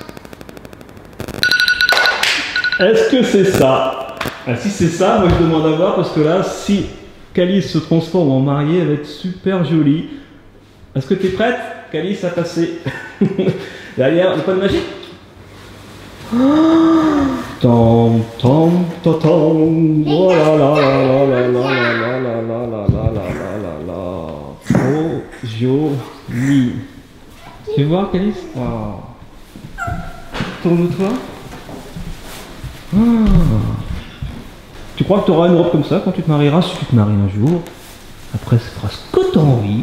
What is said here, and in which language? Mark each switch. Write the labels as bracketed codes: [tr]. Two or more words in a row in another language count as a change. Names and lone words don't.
[fr] Est-ce que c'est ça? Ah, si c'est ça, moi je demande à voir parce que là, si Calice se transforme en mariée, elle va être super jolie. Est-ce que tu es prête, Calice, à passer derrière le point de magie? Tam tam ta tam. Oh là là là là là là là là là là là là là là. Trop joli. Tu veux voir, Calice? Waouh. Tourne-toi. Ah. Tu crois que tu auras une robe comme ça quand tu te marieras, si tu te maries un jour? Après, c'est fera ce que t'as envie.